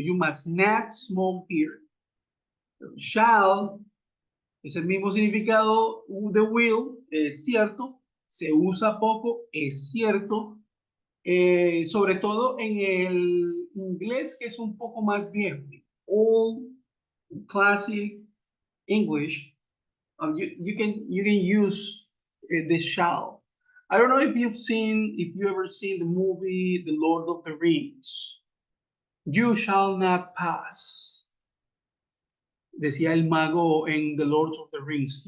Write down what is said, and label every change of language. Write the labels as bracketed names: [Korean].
[English] You must not smoke here. [Spanish] Shall es el mismo significado de will, es cierto, se usa poco, es cierto, sobre todo en el inglés que es un poco más viejo. [English] Old classic English, you can use the shall. I don't know if you ever seen the movie The Lord of the Rings. You shall not pass. [Spanish] Decía el mago en The Lord of the Rings.